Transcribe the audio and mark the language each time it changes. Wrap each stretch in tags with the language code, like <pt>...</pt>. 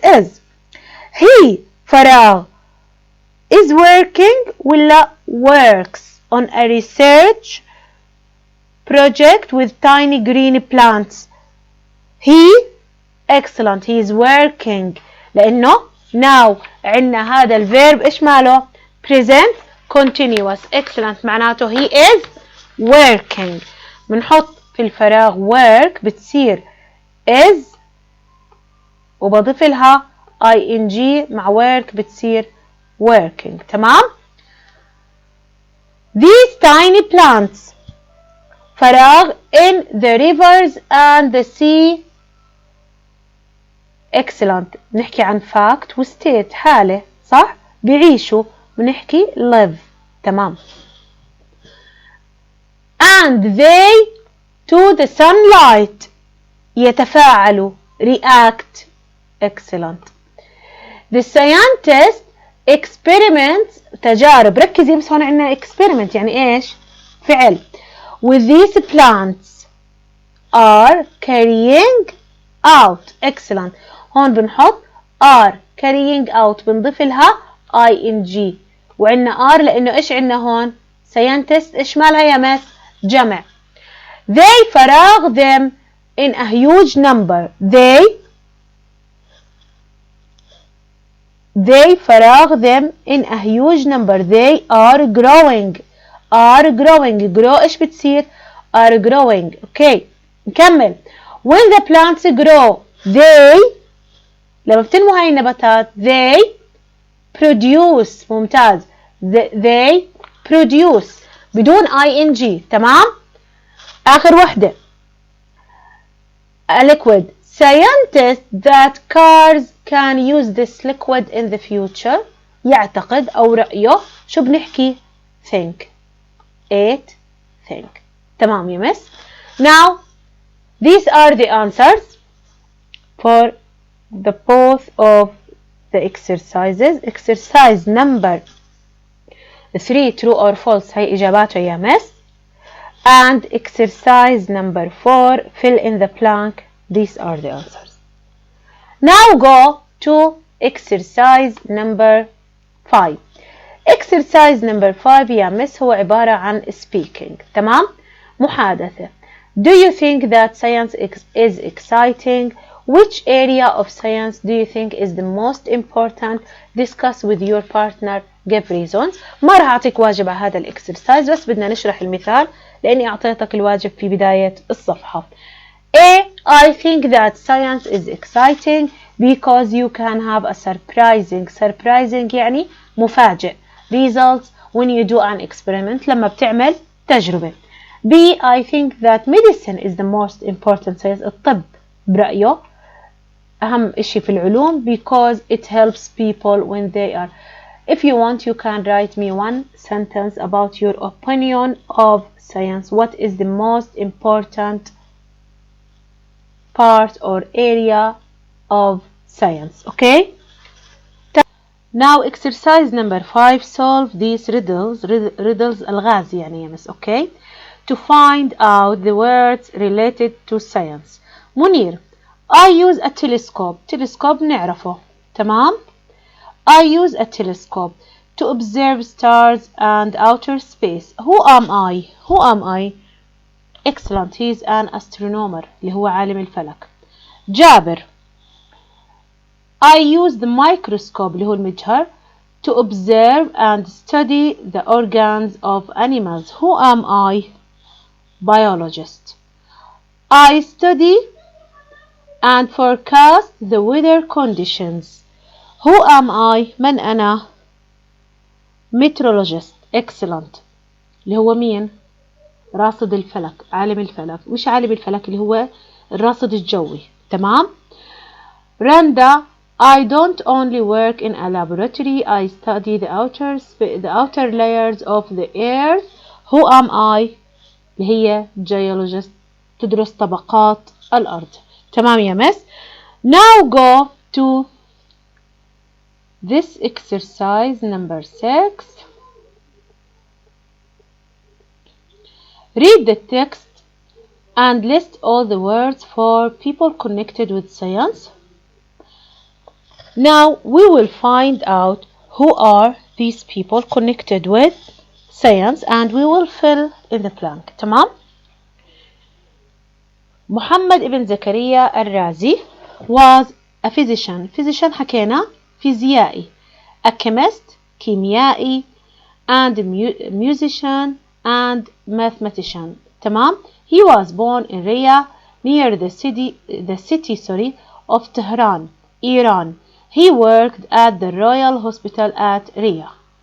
<en>Is he فراغ is working</en> <ar>ولا</ar> <en>works on a research project with tiny green plants. He excellent, he is working</en> <ar>لأنه</ar> <en>now</en> <ar>عندنا هذا الفيرب إيش ماله</ar> <en>present continuous. Excellent</en> <ar>معناته</ar> <en>he is working.</en> <ar>بنحط في الفراغ work بتصير is وبضيف لها ing مع work بتصير working. تمام.</ar> <en>These tiny plants فراغ in the rivers and the sea. excellent.</en> <ar>بنحكي عن fact و state حالة صح بيعيشوا بنحكي live. تمام.</ar> <en>and they to the sunlight يتفاعلوا react. excellent. The scientist experiments تجارب.</en> <ar>ركزي بس هون عندنا experiment يعني ايش فعل.</ar> <en>with these plants are carrying out. excellent.</en> <ar>هون بنحط</ar> <en>are carrying out</en> <ar>بنضيف لها ing وعندنا are لانه ايش عندنا هون scientist ايش مالها يا مس جمع.</ar> <en>they فراغ them in a huge number. they فراغ them in a huge number. they are growing. grow</en> <ar>ايش بتصير</ar> <en>are growing.</en> <ar>اوكي نكمل.</ar> <en>when the plants grow they</en> <ar>لما بتنمو هاي النباتات</ar> <en>they produce.</en> <ar>ممتاز.</ar> <en>they produce</en> <ar>بدون</ar> <en>ing.</en> <ar>تمام. آخر وحدة</ar> <en>a liquid. scientists that cars can use this liquid in the future.</en> <ar>يعتقد أو رأيه شو بنحكي think. 8 think. تمام يا مس.</ar> <en>now these are the answers for the both of the exercises. exercise number 3 true or false</en> <ar>هي إجاباته يا مس.</ar> <en>and exercise number 4 fill in the blank. these are the answers. now go to exercise number 5. exercise number 5</en> <ar>يا مس هو عبارة عن speaking. تمام. محادثة.</ar> <en>do you think that science is exciting? which area of science do you think is the most important? discuss with your partner. give reasons.</en> <ar>ما راح أعطيك واجب على هذا الإكسرسايز بس بدنا نشرح المثال لأني أعطيتك الواجب في بداية الصفحة.</ar> <en>A. I think that science is exciting because you can have a surprising</en> <ar>يعني مفاجئ</ar> <en>results when you do an experiment</en> <ar>لما بتعمل تجربة.</ar> <en>B. I think that medicine is the most important science.</en> <ar>الطب برأيه أهم إشي في العلوم</ar> <en>because it helps people when they are. if you want you can write me one sentence about your opinion of science. what is the most important part or area of science. okay. Now exercise number 5, solve these riddles</en> <ar>الغاز يعني</ar> <en>يا miss, okay, to find out the words related to science. منير, I use a telescope.</en> <ar>telescope نعرفه, تمام.</ar> <en>I use a telescope to observe stars and outer space. Who am I? Who am I? Excellent, he is an astronomer</en> <ar>اللي هو عالم الفلك.</ar> <en>جابر, I use the microscope</en> <ar>اللي هو المجهر</ar> <en>to observe and study the organs of animals. Who am I? Biologist. I study and forecast the weather conditions. Who am I?</en> <ar>من أنا؟ meteorologist.</ar> <en>excellent</en> <ar>اللي هو مين؟ راصد الفلك، عالم الفلك. مش عالم الفلك، اللي هو الراصد الجوي، تمام.</ar> <en>رندا, I don't only work in a laboratory, I study the outer layers of the earth. Who am I?</en> <ar>اللي هي geologist، تدرس طبقات الأرض. تمام يا مس.</ar> <en>Now go to this exercise number 6. Read the text and list all the words for people connected with science. Now we will find out who are these people connected with science and we will fill in the blank.</en> <ar>تمام.</ar> <en>محمد ابن زكريا الرازي was a physician.</en> <ar>physician حكينا فيزيائي.</ar> <en>a chemist كيميائي and musician and mathematician.</en> <ar>تمام.</ar> <en>He was born in Riyadh near the city of Tehran, Iran. He worked at the Royal Hospital at Riyadh.</en>